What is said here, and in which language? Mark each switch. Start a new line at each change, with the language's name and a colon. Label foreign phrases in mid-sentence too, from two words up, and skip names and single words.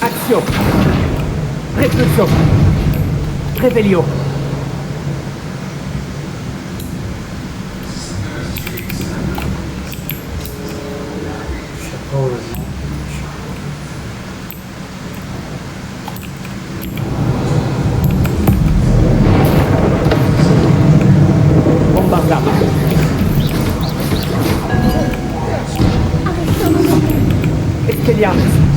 French: Action. Repulsion. Revelio. Chapeau le nom. Bombarda. Expelliarmus.